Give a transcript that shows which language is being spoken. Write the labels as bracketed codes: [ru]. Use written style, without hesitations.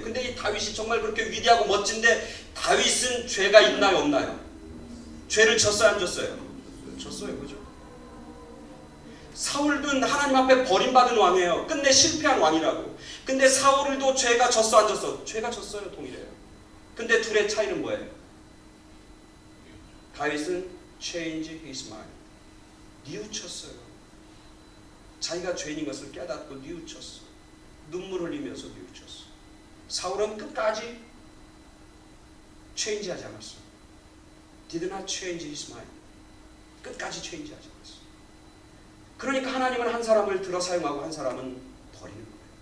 [ko] 근데 이 다윗이 정말 그렇게 위대하고 멋진데 다윗은 죄가 있나요, 없나요? 죄를 졌어요, 안 졌어요? 졌어요. 그죠? 사울도 하나님 앞에 버림받은 왕이에요. 끝내 실패한 왕이라고. 근데 사울도 죄가 졌어, 안 졌어? 죄가 졌어요, 동일해요. 근데 둘의 차이는 뭐예요? [en] 다윗은 change his mind. [ko] 뉘우쳤어요. 자기가 죄인인 것을 깨닫고 뉘우쳤어. 눈물 흘리면서 뉘우쳤어. 사울은 끝까지 change하지 않았어. [en] Did not change his mind. [ko] 끝까지 change하지 않았어. 그러니까 하나님은 한 사람을 들어 사용하고 한 사람은 버리는 거예요.